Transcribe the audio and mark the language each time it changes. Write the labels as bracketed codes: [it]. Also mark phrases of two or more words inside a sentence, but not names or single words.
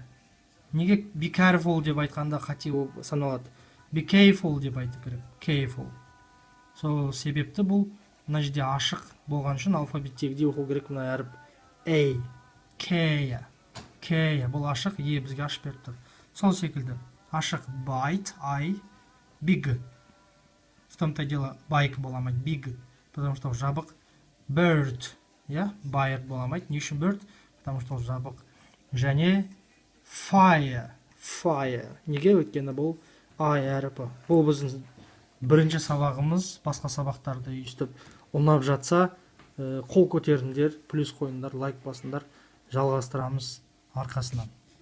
[kk] Неге [en] be careful [kk] деп айтқанда қате саналады? [en] Be careful [kk] деп айту керек. Careful. Сол себепті бұл мына жерде ашық болған үшін алфавиттегідей оқу керек. Мына әріп A. Kea. Kea. Бұл ашық, бізге ашып беріп тұр. Сол секілді. Ашық [en] bite, I. Big. [ru] В том-то дело bike боламайды. Big. Потому что жабық. [en] Bird. Bird [kk] боламайды. Не үшін bird? [ru] Потому что [kk] жабық. Және fire. Fire. Неге? Өйткені бұл I әріпі. Бұл біздің бірінші сабағымыз. Басқа сабақтарды үйістіп ұнап жатса, қол көтеріңдер, плюс қойыңдар, лайк басыңдар, жалғастырамыз арқасынан.